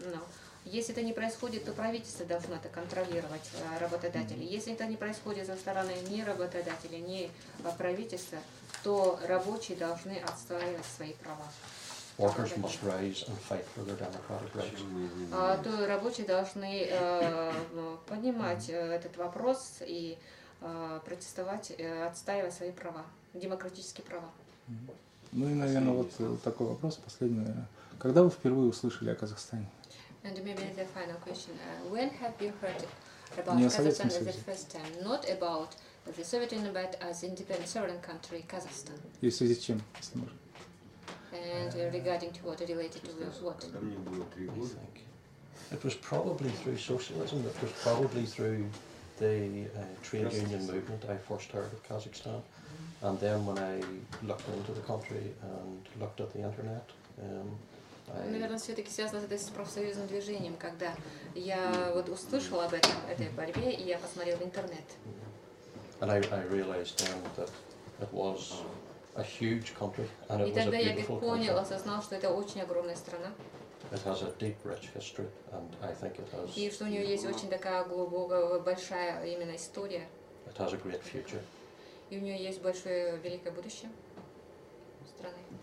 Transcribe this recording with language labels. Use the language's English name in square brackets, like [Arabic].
[Russian] Но если это не происходит, то правительство должно это контролировать, работодатели. Если это не происходит со стороны ни работодателя, ни правительства, то рабочие должны отстаивать свои права. [English] Workers must rise and fight for their democratic rights. [Russian] То рабочие должны поднимать этот вопрос и протестовать, отстаивать свои права, демократические права. Ну и, наверное, вот такой вопрос, последний, наверное. Когда вы впервые услышали о Казахстане? [English] And maybe the final question: when have you heard about Kazakhstan as the first time? Not about the Soviet Union, but as independent sovereign country, Kazakhstan. [Russian] И в связи с чем, если можно? [English] And regarding to what, related to what? I think it was probably through socialism. It was probably through the trade union movement I first heard of Kazakhstan, and then when I looked into the country and looked at the internet. [Russian] Наверное, все-таки связано это с профсоюзным движением, когда я вот услышала об этой борьбе, и я посмотрела в интернет. [English] And I realized then that it was a huge country and it [Russian] И [English] was a [Russian] тогда я [English] beautiful [Russian] понял, [English] country. [Russian] осознал, что это очень огромная страна, [English] It has a deep, rich history, and I think it has. [Russian] и что у нее есть очень такая глубокая, большая именно история, [English] It has a great future. [Russian] и у нее есть большое, великое будущее страны.